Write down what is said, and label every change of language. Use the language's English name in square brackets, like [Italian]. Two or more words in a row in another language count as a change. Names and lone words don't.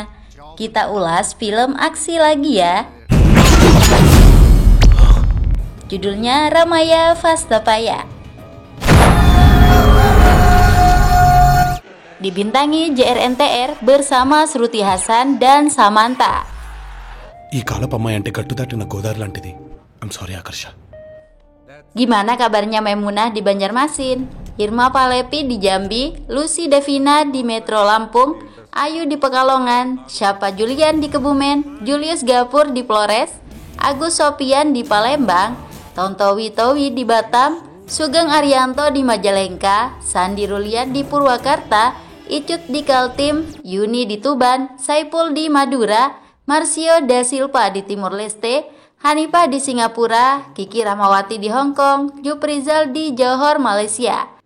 [Indonesian] Kita ulas film aksi lagi ya. Judulnya Ramaya Vastapaya. Dibintangi JRNTR bersama Shruti Hassan dan Samantha. [Telugu] ఈ కాలపు అమ్మాయి అంటే గట్టు దాటిన గోదావరి లాంటిది. [English] I'm sorry Akarsha. [Indonesian] Gimana kabarnya Maimunah di Banjarmasin, Irma Palepi di Jambi, Lucy Devina di Metro Lampung, Ayu di Pekalongan, Syapa Julian di Kebumen, Julius Gapur di Flores, Agus Sopian di Palembang, Tontowi Towi di Batam, Sugeng Arianto di Majalengka, Sandi Rulian di Purwakarta, Icut di Kaltim, Yuni di Tuban, Saipul di Madura, Marsio da Silva di Timur Leste, Hanifah di Singapura, Kiki Rahmawati di Hong Kong, Juprizal di Johor, Malaysia.